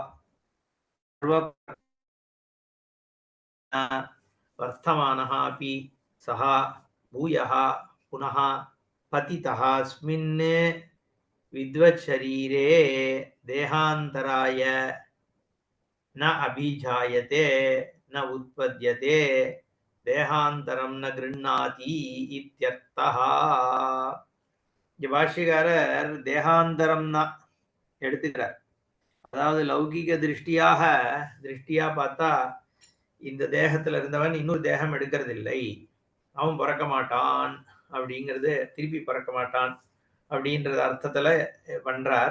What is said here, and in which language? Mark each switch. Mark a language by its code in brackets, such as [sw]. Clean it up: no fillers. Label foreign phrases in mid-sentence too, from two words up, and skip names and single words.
[sa] वर्तमानः अपि सः भूयः पुनः पतितः अस्मिन् विद्वच्छरीरे देहान्तराय न अभिजायते न उत्पद्यते देहान्तरं न गृह्णाति इत्यर्थः. [ta] இங்க பாஷ்யக்காரர் தேகாந்தரம் தான் எடுத்துக்கிறார். அதாவது லௌகிக திருஷ்டியா பார்த்தா இந்த தேகத்துல இருந்தவன் இன்னொரு தேகம் எடுக்கிறது இல்லை, அவன் பிறக்க மாட்டான் அப்படிங்கிறது, திருப்பி பிறக்க மாட்டான் அப்படின்றது அர்த்தத்துல பண்றார்.